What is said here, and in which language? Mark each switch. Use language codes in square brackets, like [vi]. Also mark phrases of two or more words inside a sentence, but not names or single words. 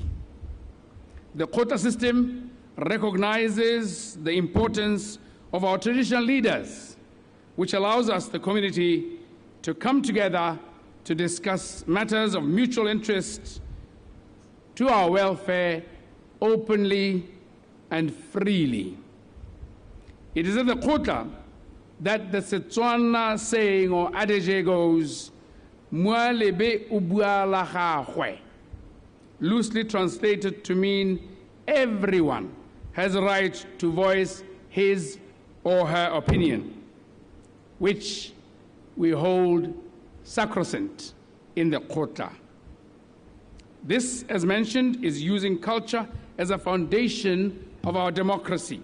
[en] The Kgotla system recognizes the importance of our traditional leaders, which allows us, the community, to come together to discuss matters of mutual interest to our welfare openly and freely. It is at the Kgotla that the Setswana saying or adage goes, [tn] "Mua lebe o bua la gagwe," [en] loosely translated to mean everyone has a right to voice his or her opinion, which we hold sacrosanct in the Kgotla. This, as mentioned, is using culture as a foundation of our democracy.